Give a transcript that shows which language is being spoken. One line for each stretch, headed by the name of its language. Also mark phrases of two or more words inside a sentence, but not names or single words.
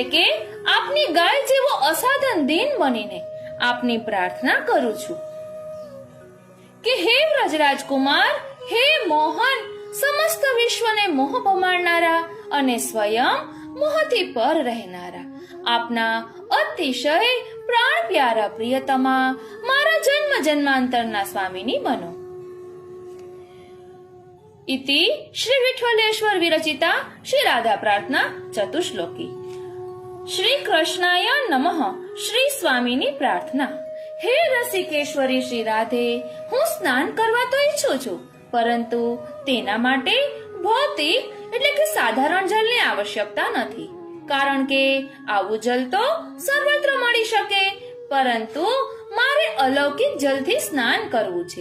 Gujarati: કે આપની ગાય જેવો અસાધન દીન બનીને આપની પ્રાર્થના કરું છું કે હે વ્રજરાજકુમાર, હે મોહન, સમસ્ત વિશ્વને મોહ પમાડનારા અને સ્વયં મોહથી પર રહેનારા આપના અતિશય પ્રાણ પ્યારા પ્રિયતમા મારા જન્મ જન્માંતરના સ્વામીની બનો.
Sanskrit: इति श्री विठ्ठलेश्वर विरचिता श्री राधा प्रार्थना चतुश्लोकी. श्री कृष्णाय नमः. श्री स्वामीनी प्रार्थना.
Gujarati: हे રસિકેશ્વરી શ્રી રાધે, હું સ્નાન કરવા તો ઈચ્છું છું, પરંતુ તેના માટે ભૌતિક એટલે કે સાધારણ જળની આવશ્યકતા નથી, કારણ કે આવું જલ તો સર્વત્ર મળી શકે, પરંતુ મારે અલૌકિક જલથી સ્નાન કરવું છે.